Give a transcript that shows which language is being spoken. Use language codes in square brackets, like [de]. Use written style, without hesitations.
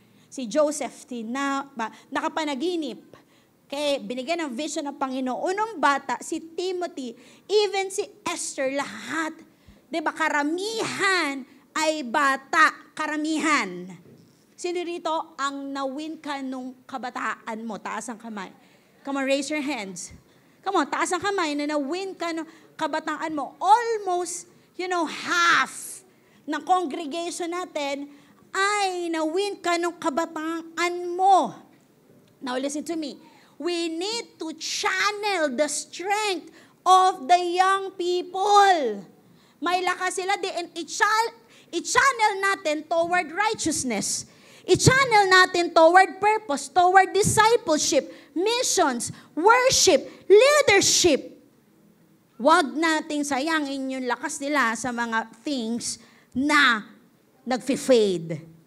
[tl] Si Joseph, nakapanaginip. Kaya binigyan ng vision ng Panginoon. Unang bata, si Timothy, even si Esther, lahat. Diba, karamihan ay bata. Karamihan. Sino rito ang na-win ka nung kabataan mo? Taas ang kamay. [en] Come on, raise your hands. [tl] Come on, taas ang kamay na na-win ka nung kabataan mo. Almost, half ng congregation natin ay na-win ka nung kabataan mo. [en] Now listen to me. We need to channel the strength of the young people. [tl] May lakas sila, i-channel natin toward righteousness. I-channel natin toward purpose, toward discipleship, missions, worship, leadership. Huwag nating sayangin yung lakas nila sa mga things na nag-fade.